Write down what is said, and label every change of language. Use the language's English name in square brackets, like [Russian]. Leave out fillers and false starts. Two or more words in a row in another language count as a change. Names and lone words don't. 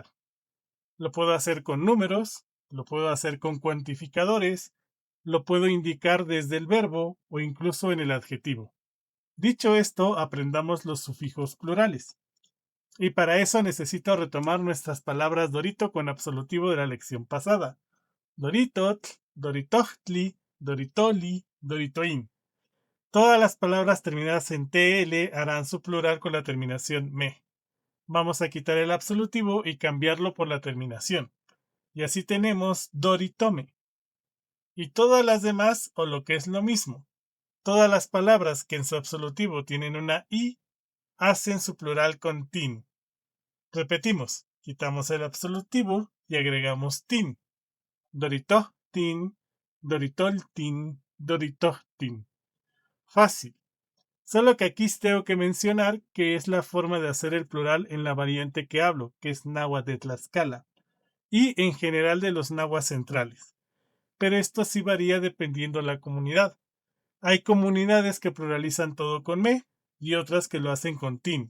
[Spanish] Lo puedo hacer con números, lo puedo hacer con cuantificadores, lo puedo indicar desde el verbo o incluso en el adjetivo. Dicho esto, aprendamos los sufijos plurales. Y para eso necesito retomar nuestras palabras dorito con absolutivo de la lección pasada. Doritotl, doritochtli, doritoli, doritoin. Todas las palabras terminadas en TL harán su plural con la terminación me. Vamos a quitar el absolutivo y cambiarlo por la terminación. Y así tenemos doritome. Y todas las demás, o lo que es lo mismo, todas las palabras que en su absolutivo tienen una I, hacen su plural con tin. Repetimos, quitamos el absolutivo y agregamos tin. Doritohtin, doritoltin, doritohtin. Fácil. Solo que aquí tengo que mencionar que es la forma de hacer el plural en la variante que hablo, que es náhuatl de Tlaxcala, y en general de los nahuas centrales. Pero esto sí varía dependiendo la comunidad. Hay comunidades que pluralizan todo con me y otras que lo hacen con tin.